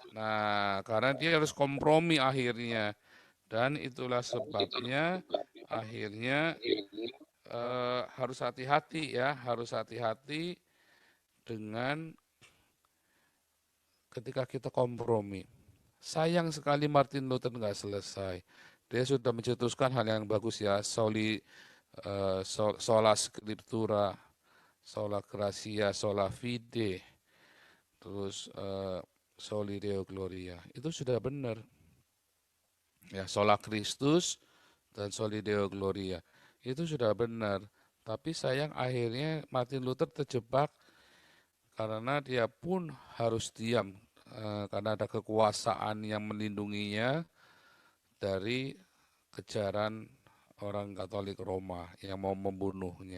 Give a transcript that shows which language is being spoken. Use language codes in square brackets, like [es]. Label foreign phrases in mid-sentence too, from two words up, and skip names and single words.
[id] Nah, karena dia harus kompromi akhirnya. Dan itulah sebabnya akhirnya harus hati-hati ya, harus hati-hati dengan ketika kita kompromi. Sayang sekali Martin Luther nggak selesai. Dia sudah mencetuskan hal yang bagus ya, [la] sola scriptura, sola gratia, sola fide, terus soli deo gloria. [id] Itu sudah benar. Ya, [la] sola Kristus [id] dan [la] soli deo gloria. [id] Itu sudah benar. Tapi sayang akhirnya Martin Luther terjebak karena dia pun harus diam karena ada kekuasaan yang melindunginya dari kejaran orang Katolik Roma yang mau membunuhnya.